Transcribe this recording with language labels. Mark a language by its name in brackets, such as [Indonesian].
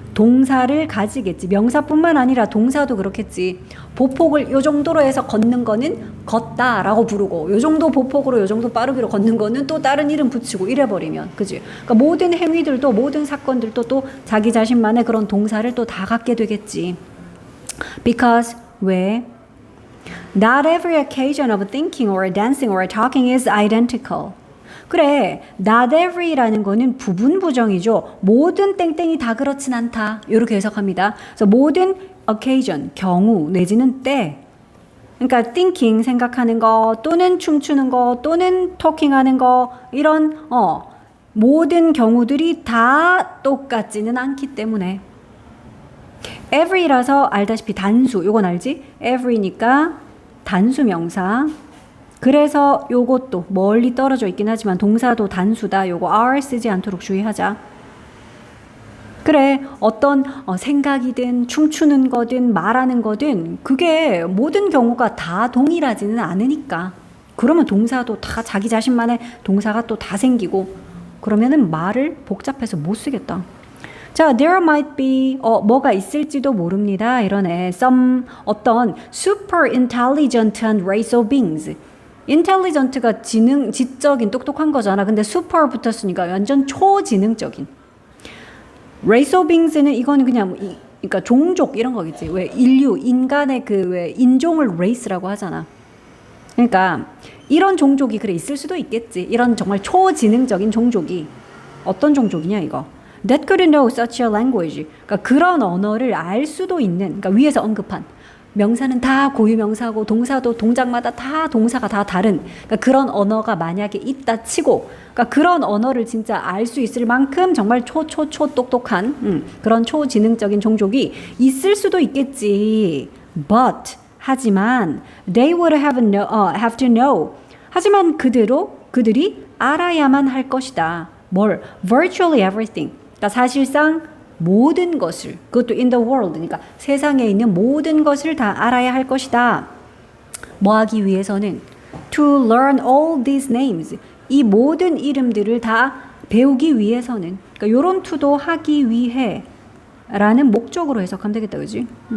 [Korean] 동사를 가지겠지. 명사뿐만 아니라 동사도 그렇겠지. 보폭을 요 정도로 해서 걷는 거는 걷다라고 부르고 요 정도 보폭으로 요 정도 빠르기로 걷는 거는 또 다른 이름 붙이고 이래버리면 그지? 그러니까 모든 행위들도 모든 사건들도 또 자기 자신만의 그런 동사를 또 다 갖게 되겠지. Because 왜? [English] Not every occasion of thinking or dancing or talking is identical. [Korean] 그래, [English] not every [Korean] 라는 거는 부분 부정이죠. 모든 땡땡이 다 그렇진 않다. 이렇게 해석합니다. 그래서 모든 occasion, 경우 내지는 때. 그러니까 thinking, 생각하는 거 또는 춤추는 거 또는 talking하는 거 이런 모든 경우들이 다 똑같지는 않기 때문에 every라서 알다시피 단수, 요건 알지? every니까 단수 명사. 그래서 요것도 멀리 떨어져 있긴 하지만 동사도 단수다. 요거 are 쓰지 않도록 주의하자. 그래, 어떤 생각이든 춤추는 거든 말하는 거든 그게 모든 경우가 다 동일하지는 않으니까. 그러면 동사도 다 자기 자신만의 동사가 또 다 생기고 그러면은 말을 복잡해서 못 쓰겠다. 자, [English] there might be [Korean] 뭐가 있을지도 모릅니다. 이러네. [English] some [Korean] 어떤 [English] super intelligent race of beings. [Korean] intelligent가 지적인 똑똑한 거잖아. 근데 super 붙었으니까 완전 초지능적인. race of beings는 이건 그냥 그러니까 종족 이런 거겠지. 왜 인류 인간의 그 왜 인종을 race라고 하잖아. 그러니까 이런 종족이 그래 있을 수도 있겠지. 이런 정말 초지능적인 종족이 어떤 종족이냐 이거. [English] That could know such a language. [Korean] 그러니까 그런 언어를 알 수도 있는. 그러니까 위에서 언급한 명사는 다 고유명사고 동사도 동작마다 다 동사가 다 다른 그러니까 그런 언어가 만약에 있다 치고 그러니까 그런 언어를 진짜 알 수 있을 만큼 정말 초 똑똑한 그런 초지능적인 종족이 있을 수도 있겠지. [English] But [Korean] 하지만 [English] they would have to know. [Korean] 하지만 그들이 알아야만 할 것이다. 뭘? [English] Virtually everything. [Korean] 그러니까 사실상 모든 것을 그것도 [English] in the world [Korean] 그러니까 세상에 있는 모든 것을 다 알아야 할 것이다. 뭐 하기 위해서는 [English] to learn all these names [Korean] 이 모든 이름들을 다 배우기 위해서는 그러니까 요런 to도 하기 위해 라는 목적으로 해석하면 되겠다. 그지?